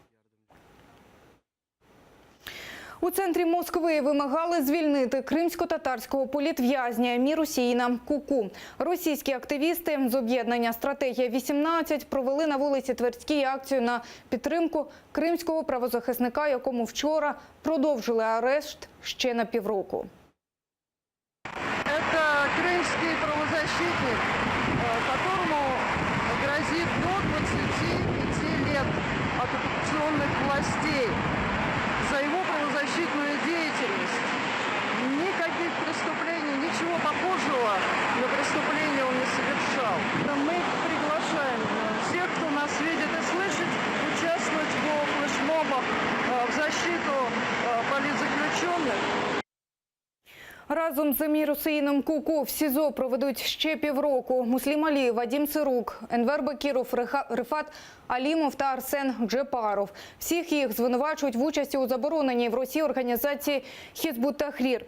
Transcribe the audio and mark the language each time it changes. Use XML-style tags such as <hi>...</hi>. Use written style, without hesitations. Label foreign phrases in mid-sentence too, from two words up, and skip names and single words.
<uk>У центрі Москви вимагали звільнити кримсько-татарського політв'язня Мірусіїна Куку. Російські активісти з об'єднання «Стратегія-18» провели на вулиці Тверській акцію на підтримку кримського правозахисника, якому вчора продовжили арешт ще на півроку.</uk> <ru>Это крымский правозащитник, которому грозит до 25 лет от оккупационных властей за его правозащитную деятельность. преступления, ничего похожего на преступление он не совершал. Мы приглашаем всех, кто нас видит и слышит, участвовать в флешмобах в защиту политзаключенных.</ru> <uk>Разом з Емір Усеїном Куку в СІЗО проведуть ще півроку Муслім Алієв, Вадим Цирук, Енвер Бекіров, Рифат Алімов та Арсен Джепаров. Всіх їх звинувачують в участі у забороненій в Росії організації Хізбут Тахрір.</uk>